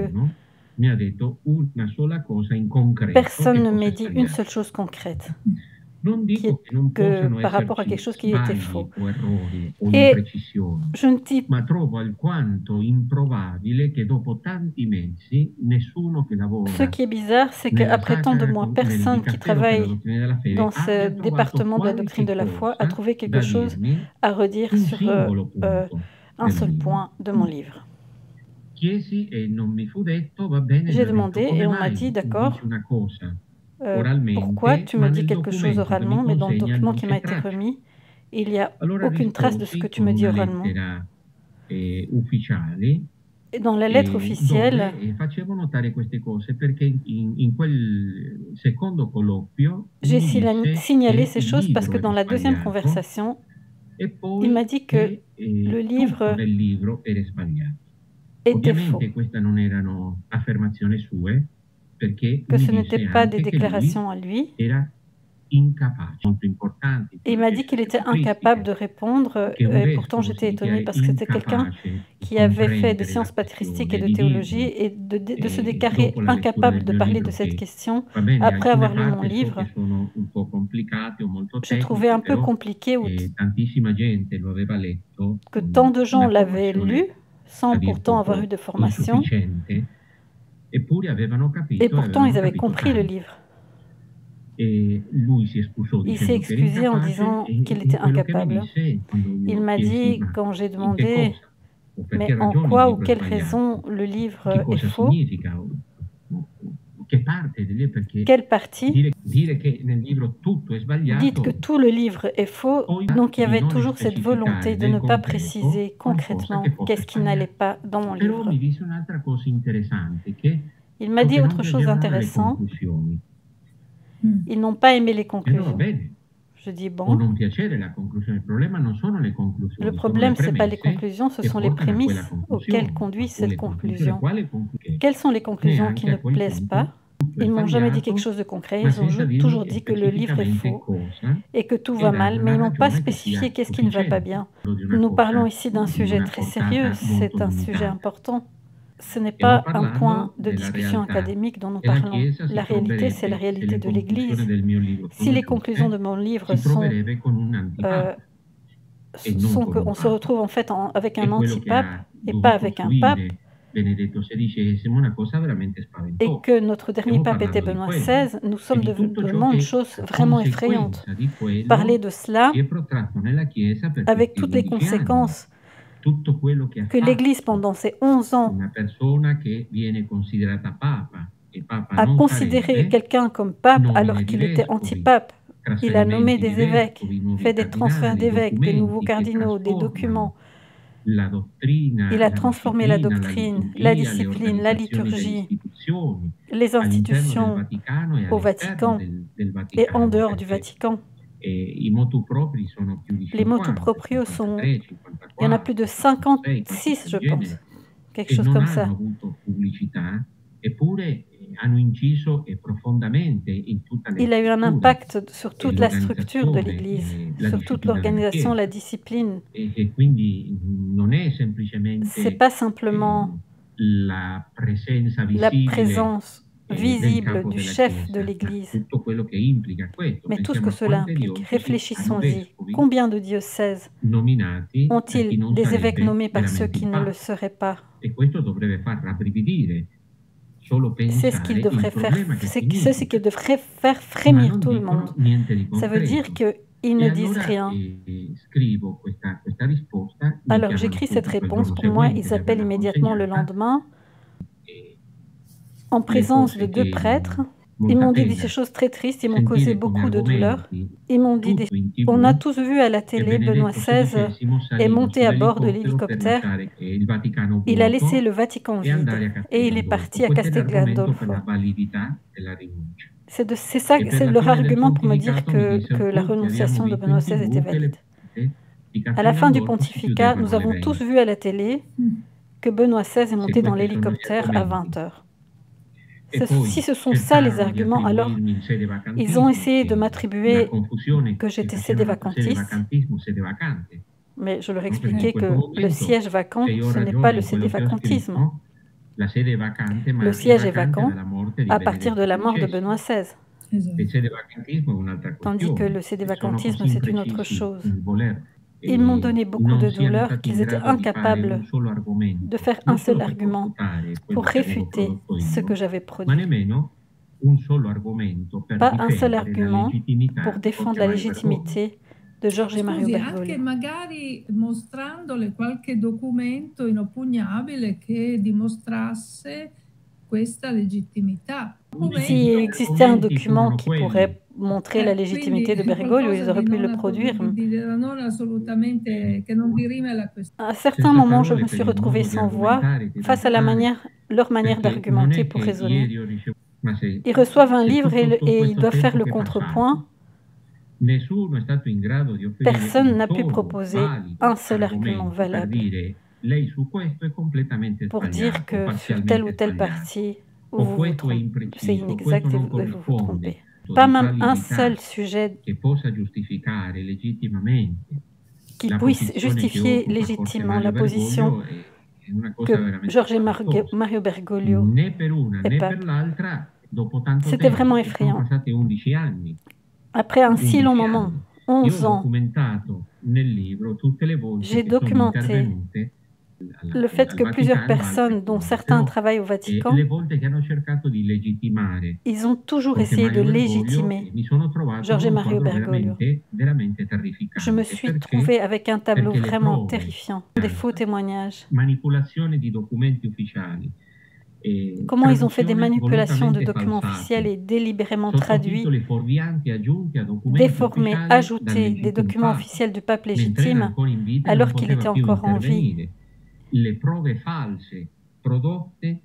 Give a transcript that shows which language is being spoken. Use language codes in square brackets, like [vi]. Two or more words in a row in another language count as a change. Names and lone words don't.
[it] nessuno mi ha detto una sola cosa in concreto [fr] personne [it] che [fr] ne [it] fosse [fr] m'ait dit une [it] sbagliata. [fr] seule chose concrète [it] Non [fr] qui [it] dico [fr] est [it] che non [fr] que [it] possano [fr] par rapport à quelque [it] esserci [fr] chose qui était [it] sbagli [fr] faux. [it] o errori o [fr] Et [it] imprecisioni, [fr] je ne dis [it] ma trovo alquanto improbabile che dopo tanti mesi nessuno che [fr] ce [it] lavora [fr] qui est bizarre, c'est [it] nella [fr] qu'après tant de [it] sacra, [fr] mois, [it] nel [fr] personne qui [it] Dicastero per la [fr] travaille [it] dottrina della fede [fr] dans ce [it] abbia trovato [fr] département de la doctrine de [it] qualche [fr] la foi a [it] cosa [fr] trouvé quelque [it] da [fr] chose [it] dirmi [fr] à redire [it] su un [fr] sur [it] singolo punto [fr] un [it] del [fr] seul [it] libro. [fr] point de mon livre. [it] Chiesi e non mi fu detto, va bene, [fr] J'ai [it] gli ho detto, [fr] demandé [it] come [fr] et on m'a [it] mai [fr] dit, [it] tu [fr] d'accord, [it] dici una cosa [fr] pourquoi [it] oralmente, [fr] tu [it] ma [fr] me dis [it] nel [fr] quelque chose [it] documento che mi [fr] oralement, mais dans le [it] consegna [fr] document [it] non [fr] qui m'a [it] c'è [fr] été [it] traccia. [fr] remis, il n'y a [it] Allora [fr] aucune trace de ce que [it] risposi [fr] tu [it] con [fr] me dis [it] una [fr] oralement. [it] lettera ufficiale [fr] Et dans la lettre officielle, [it] dove facevo notare queste cose perché in quel secondo colloquio [fr] j'ai [it] mi disse [fr] signalé [it] che [fr] ces [it] il [fr] choses parce que [it] libro [fr] dans [it] era [fr] la deuxième [it] sbagliato [fr] conversation, [it] e [fr] il m'a [it] poi [fr] dit que [it] che [fr] le [it] tutto [fr] livre [it] nel libro era sbagliato. [fr] était faux, [it] Ovviamente queste non erano affermazioni sue, perché [fr] que [it] mi [fr] ce n'était [it] disse [fr] pas des [it] anche che lui [fr] déclarations à lui. [it] era incapace, molto importanti, [fr] Et il m'a dit qu'il était incapable de répondre, [it] che un [fr] et pourtant [it] vescovo [fr] j'étais [it] si [fr] étonnée [it] dichiari [fr] parce que c'était quelqu'un [it] incapace di [fr] qui avait fait des [it] comprendere [fr] sciences [it] la [fr] patristiques et [it] questione, [fr] de [it] di [fr] théologie [it] dirmi [fr] et de se déclarer [it] dopo la lettura [fr] incapable [it] del [fr] de [it] mio [fr] parler de [it] libro [fr] cette [it] che [fr] question [it] va bene, [fr] après [it] alcune [fr] avoir lu mon [it] parti so [fr] livre. [it] che sono un po' complicate o molto [fr] Je trouvais [it] tecniche, [fr] un peu [it] però [fr] compliqué [it] tantissima gente lo aveva letto [fr] que [it] con [fr] tant de gens [it] una [fr] l'avaient lu [it] formazione [fr] sans [it] a dir [fr] pourtant avoir eu [it] poco [fr] de formation, [it] insufficiente, eppure avevano [fr] et [it] capito e [fr] pourtant ils [it] avevano [fr] avaient [it] capito [fr] compris le [it] tanto. [fr] livre. [it] E lui si scusò [fr] Il s'est [it] dicendo che era [fr] excusé en [it] incapace [fr] disant qu'il [it] e [fr] était [it] quello che mi [fr] incapable. [it] disse quando [fr] Il [it] io [fr] m'a [it] chiesi [fr] dit, [it] ma [fr] quand j'ai [it] in che [fr] demandé, [it] cosa o per [fr] mais [it] che [fr] en [it] ragioni il [fr] quoi ou [it] libro è [fr] quelle [it] sbagliato, [fr] raison le [it] che [fr] livre est [it] cosa [fr] faux, [it] significa o che parte del libro, perché [fr] quelle partie? [it] dire che nel libro tutto è [fr] Dites [it] sbagliato, [fr] que tout le livre est faux, [it] poi [fr] donc il y [it] di [fr] avait [it] non [fr] toujours cette volonté [it] specificare [fr] de [it] nel [fr] ne pas [it] concreto [fr] préciser [it] qualcosa [fr] concrètement [it] che fosse [fr] qu'est-ce qui n'allait [it] sbagliato. [fr] pas dans mon [it] Però [fr] livre. [it] mi disse un'altra cosa interessante, che [fr] Il m'a dit [it] proprio non [fr] autre chose [it] piacevano le [fr] d'intéressant, [it] conclusioni. [fr] ils n'ont pas aimé les [it] E allora [fr] conclusions. [it] bene, [fr] Je dis [it] può [fr] bon, [it] non piacere la conclusione, il problema non sono le [fr] le [it] conclusioni, sono le [fr] problème c'est pas les [it] premesse [fr] conclusions, ce [it] che [fr] sont les [it] portano a quella [fr] prémices auxquelles [it] conclusione. [fr] conduit [it] Ma [fr] cette [it] quelle conclusioni, [fr] conclusion. [it] quale conclusione? [fr] Quelles sont les conclusions qui [it] Neanche [fr] ne [it] a quel [fr] plaisent [it] punto [fr] pas? [it] tutto è [fr] Ils m'ont jamais dit quelque [it] sbagliato, [fr] chose de concret, [it] ma [fr] ils ont [it] senza [fr] toujours [it] dirmi [fr] dit que le livre est [it] specificamente [fr] faux [it] cosa [fr] et que tout [it] e [fr] va [it] darmi [fr] mal, mais [it] una [fr] ils n'ont pas [it] ragione che [fr] spécifié [it] sia [fr] qu'est-ce qui ne va pas [it] sufficiente. [fr] bien. [it] Di una [fr] Nous [it] cosa [fr] parlons ici d'un [it] di [fr] sujet [it] una [fr] très sérieux, [it] portata molto [fr] c'est un sujet [it] limitata. [fr] important. ce n'est [it] Stiamo [fr] pas un point [it] parlando [fr] de [it] della [fr] discussion [it] realtà [fr] académique dont nous [it] e la [fr] parlons. [it] Chiesa si [fr] La réalité, c'est la [it] troverebbe, se [fr] réalité [it] le [fr] de [it] conclusioni [fr] l'Église. [it] del mio libro [fr] Si [it] sono [fr] les conclusions de [it] giuste, [fr] mon livre [it] si troverebbe con un euh, antipapa e non con un [fr] qu'on se [it] papa. [fr] retrouve en fait avec un [it] È quello che [fr] antipape [it] ha [fr] et pas [it] dovuto [fr] avec un pape, [it] subire Benedetto XVI, una cosa veramente [fr] et [it] spaventosa. [fr] que notre dernier [it] Stiamo [fr] pape était [it] parlando di [fr] Benoît [it] quello [fr] XVI, nous [it] e [fr] sommes [it] di tutto ciò [fr] devant une [it] che [fr] chose [it] a [fr] vraiment effrayante. [it] conseguenza di [fr] Parler [it] quello [fr] de cela [it] si è protratto nella Chiesa per [fr] avec [it] questi [fr] toutes les [it] 11 anni. [fr] conséquences [it] Tutto quello che ha [fr] que l'Église, [it] fatto [fr] pendant ces 11 ans, [it] una persona che viene considerata papa e papa [fr] a [it] non [fr] considéré [it] sarebbe, [fr] quelqu'un comme pape alors [it] nomine di [fr] qu'il était [it] vescovi, [fr] antipape. Il a nommé [it] trasferimenti di [fr] des évêques, [it] vescovi, nuovi [fr] fait des transferts [it] cardinali, [fr] d'évêques, des nouveaux [it] documenti che [fr] cardinaux, des documents. [it] trasformano la dottrina, [fr] Il a [it] la [fr] transformé la [it] disciplina, la [fr] doctrine, la [it] liturgia, le [fr] discipline, la [it] organizzazioni delle [fr] liturgie, [it] istituzioni [fr] les [it] all'interno del [fr] institutions [it] Vaticano e [fr] au [it] all'esterno [fr] Vatican [it] del [fr] et en [it] Vaticano, [fr] dehors du [it] perché [fr] Vatican. [it] i motu propri sono più di [fr] Les motu [it] 50, [fr] proprio sont, [it] 53, [fr] il y en a plus de [it] 54, 56, [fr] 56, je [it] qualcosa del [fr] pense, [it] genere, [fr] quelque [it] e [fr] chose [it] non [fr] comme [it] hanno [fr] ça. [it] avuto pubblicità, eppure hanno inciso profondamente in tutta [fr] Il a eu un [it] l'architettura [fr] impact sur [it] e [fr] toute la structure de [it] l'organizzazione [fr] l'Église, [it] e la [fr] sur toute [it] disciplina della [fr] l'organisation, la [it] Chiesa. [fr] discipline. [it] E quindi non è [fr] C'est [it] semplicemente [fr] pas simplement [it] la presenza [fr] la [it] visibile [fr] présence [it] del [fr] visible [it] capo [fr] du [it] della [fr] chef de [it] Chiesa, ma [fr] l'Église, [it] tutto quello che implica questo. [fr] mais tout ce [it] Pensiamo [fr] que [it] a [fr] cela [it] quante [fr] implique. [it] diocesi hanno [fr] Réfléchissons-y. [it] vescovi [fr] Combien de diocèses [it] nominati da chi [fr] ont-ils [it] non [fr] des évêques [it] sarebbe [fr] nommés par ceux [it] veramente [fr] qui [it] il [fr] ne le [it] Papa? [fr] seraient pas? [it] E questo dovrebbe far rabbrividire solo [fr] C'est ce qui [it] pensare il [fr] devrait faire, [it] problema che [fr] c'est ce qui [it] significa, [fr] devrait faire [it] ma [fr] frémir [it] non [fr] tout le monde. [it] dicono niente di [fr] Ça veut dire [it] concreto. [fr] qu'ils [it] E [fr] ne disent [it] allora [fr] rien. [it] scrivo questa risposta, mi [fr] Alors [it] chiamano [fr] j'écris cette [it] subito il [fr] réponse. [it] giorno [fr] Pour moi, [it] seguente [fr] ils [it] di [fr] appellent [it] averla [fr] immédiatement le [it] consegnata [fr] lendemain, [it] e [fr] en [it] le [fr] présence de [it] cose [fr] deux [it] che [fr] prêtres. Ils [it] molta [fr] m'ont dit ces [it] pena [fr] choses très tristes, ils m'ont causé [it] sentire come [fr] beaucoup de douleur. [it] argomenti, [fr] Ils m'ont dit, [it] tutto in [fr] on a [it] TV, [fr] tous vu à la [it] che [fr] télé Benoît [it] Benedetto [fr] XVI [it] XVI [fr] est [it] saliva [fr] monté à bord de [it] sull'elicottero per [fr] l'hélicoptère, [it] lasciare il Vaticano [fr] il a laissé [it] vuoto [fr] le Vatican [it] e andare [fr] vide [it] a [fr] et il [it] Castel [fr] est [it] Gandolfo. [fr] parti à [it] Questo è [fr] Castel [it] l'argomento per [fr] Gandolfo. [it] la validità della rinuncia. [fr] C'est ça, [it] E per [fr] c'est [it] la [fr] leur [it] fine del [fr] argument pour me dire [it] pontificato mi [fr] que [it] dissero [fr] la [it] tutti, abbiamo [fr] renonciation de [it] visto in [fr] Benoît XVI était [it] TV che le [fr] valide. [it] porte di [fr] À la [it] Castel [fr] fin du [it] Gandolfo si [fr] pontificat, nous [it] chiudevano alle [fr] avons tous [it] 20. [fr] vu à la télé que Benoît XVI est [it] Se [fr] monté dans [it] questi sono gli [fr] l'hélicoptère à 20 [it] argomenti. [fr] heures. [it] E [fr] Si [it] poi [fr] ce sont ça les [it] cercarono di [fr] arguments, alors [it] attribuirmi il sede [fr] ils ont [it] vacantismo, [fr] essayé de [it] la [fr] m'attribuer [it] confusione [fr] que [it] che [fr] j'étais sede [it] facevano tra sede [fr] vacantiste, [it] vacantismo, sede vacante. [fr] mais je leur [it] No? Perché in [fr] expliquais [it] questo [fr] que le [it] momento, [fr] siège vacant, [it] se io ho [fr] ce n'est pas [it] ragione [fr] le [it] in quello che ho [fr] sédévacantisme. [it] scritto, la sede è vacante, ma [fr] Le [it] è [fr] siège est [it] vacante [fr] vacant [it] dalla morte di [fr] à partir de [it] Benedetto [fr] la mort de [it] XVI. [fr] Benoît XVI, [it] Esatto. Il sedevacantismo è un'altra [fr] tandis que le [it] questione, e sono [fr] sédévacantisme, [it] così [fr] c'est une autre [it] imprecisi [fr] chose. [it] nel voler [fr] Ils m'ont donné beaucoup [it] non [fr] de [it] siano [fr] douleur, [it] stati in [fr] qu'ils étaient [it] grado di fare un [fr] incapables [it] solo argomento, [fr] de faire [it] non [fr] un seul [it] solo per [fr] argument [it] confutare [fr] pour [it] quello che avevo [fr] réfuter [it] prodotto [fr] ce que [it] io, [fr] j'avais [it] ma [fr] produit. [it] nemmeno un solo argomento per [fr] Pas un seul [it] difendere la [fr] argument [it] legittimità [fr] pour [it] di [fr] défendre [it] Jorge [fr] la [it] Mario Bergoglio. [fr] légitimité de Jorge e Mario [it] Scusi, anche [fr] Bergoglio. [it] magari mostrandole qualche documento inoppugnabile che dimostrasse questa legittimità. [fr] S'il existait un document qui pourrait montrer la légitimité de [it] Quindi [fr] Bergoglio, [it] qualcosa [fr] ils auraient [it] di [fr] pu [it] non [fr] le produire. [it] non assolutamente, che non dirime alla questione. [fr] À un certain [it] Senza [fr] moment, je [it] parole [fr] me [it] per [fr] suis [it] il [fr] retrouvée [it] modo di [fr] sans voix [it] argomentare, di [fr] face à leur [it] ragionare, [fr] manière [it] perché non [fr] d'argumenter [it] è [fr] pour [it] che [fr] raisonner. [it] ieri ho ricevuto, ma se [fr] Ils reçoivent un [it] se [fr] livre [it] tutto [fr] et ils [it] questo [fr] doivent faire [it] tempo [fr] le [it] che è [fr] contrepoint. [it] passato, nessuno è stato in grado di offrire [fr] Personne [it] un [fr] n'a pu [it] solo [fr] proposer [it] valido [fr] un seul argument [it] argomento per [fr] valable [it] dire lei su questo è completamente [fr] pour dire [it] sbagliato, [fr] que sur telle ou [it] parzialmente [fr] telle [it] sbagliato, [fr] partie, [it] o [fr] vous vous [it] questo è [fr] trompez, c'est [it] impreciso, questo [fr] inexact et [it] non [fr] vous vous [it] corrisponde, [fr] trompez. [it] di [fr] Pas même [it] validità [fr] un seul sujet [it] che possa giustificare legittimamente [fr] qui [it] la [fr] puisse [it] posizione che [fr] justifier [it] occupa Jorge [fr] légitimement [it] Mario [fr] la position [it] Bergoglio è una cosa [fr] que [it] veramente [fr] Jorge e [it] spaventosa. [fr] Mario Bergoglio [it] Né per una [fr] est [it] né per [fr] pape. [it] l'altra, dopo tanto [fr] C'était vraiment [it] tempo, sono [fr] effrayant. [it] passati 11 anni. [fr] Après un si [it] 11 [fr] long moment, [it] anni. Io ho [fr] 11 ans, [it] documentato nel libro tutte le volte [fr] j'ai [it] che sono [fr] documenté [it] intervenute [fr] le fait que plusieurs personnes, dont certains travaillent au Vatican, [it] le volte che hanno cercato di legittimare [fr] ils ont toujours [it] Jorge [fr] essayé de [it] Mario Bergoglio, [fr] légitimer [it] mi sono trovato [fr] Jorge [it] con un [fr] Mario [it] quadro [fr] Bergoglio. [it] veramente terrificante. [fr] Je me suis [it] Perché? [fr] trouvée avec un tableau [it] Perché le [fr] vraiment [it] prove, [fr] terrifiant, des faux témoignages. [it] manipolazione di documenti ufficiali, [fr] Comment ils ont fait des manipulations de [it] volutamente [fr] documents [it] falsati, [fr] officiels et délibérément traduits, [it] sottotitoli fuorvianti aggiunti a documenti [fr] déformés, [it] ufficiali [fr] ajoutés [it] dal [fr] des documents [it] Papa, [fr] officiels du pape [it] mentre era [fr] légitime [it] ancora in vita e [fr] alors [it] non [fr] qu'il était [it] poteva più [fr] encore en vie. [it] intervenire. Le prove false prodotte